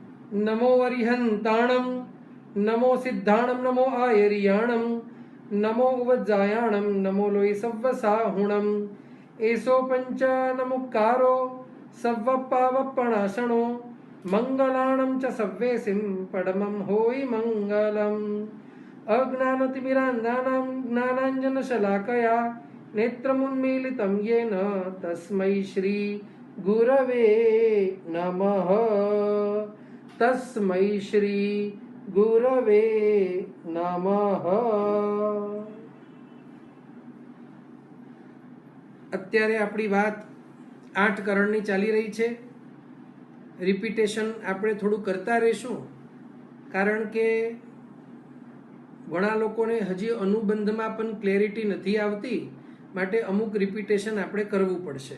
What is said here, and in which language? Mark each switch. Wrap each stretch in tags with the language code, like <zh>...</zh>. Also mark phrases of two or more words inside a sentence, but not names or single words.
<pra>नमो वरिहन्ताणं नमो सिद्धाणं नमो आयर्याणं नमो उवज्जायाणं नमो लोय सव्वसाहुणं एसो पंच नमुक्कारो सव्वपावपणाशणो मंगलाणं च सव्वेसिं पडमं होय मंगलम्</pra> <sa>अज्ञानतिमिरान्धानां ज्ञानाञ्जनशलाकया नेत्रमुन्मीलितं येन तस्मै श्री गुरवे नमः। तस्मै श्री गुरवे नमः।</sa> <gu>અત્યારે આપણી વાત 8 કરણની ચાલી રહી છે. રિપીટેશન આપણે થોડું કરતા રહીશું, કારણ કે ઘણા લોકોને હજી અનુબંધમાં પણ ક્લેરિટી નથી આવતી, માટે અમુક રિપીટેશન આપણે કરવું પડશે.</gu>